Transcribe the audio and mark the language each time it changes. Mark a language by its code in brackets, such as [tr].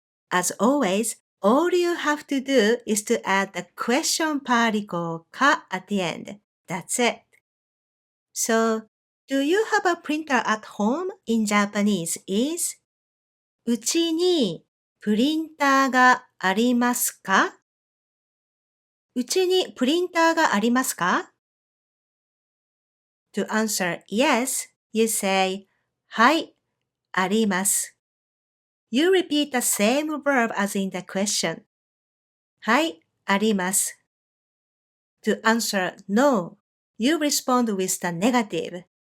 [en] As always, all you have to do is to add the question particle か at the end. That's it. So, do you have a printer at home in Japanese is [ja] うちにプリンターがありますか？うちにプリンターがありますか？ [en] To answer yes, you say [ja] はい、あります。 [en] You repeat the same verb as in the question. [ja] はい、あります。 [en] To answer no, you respond with the negative.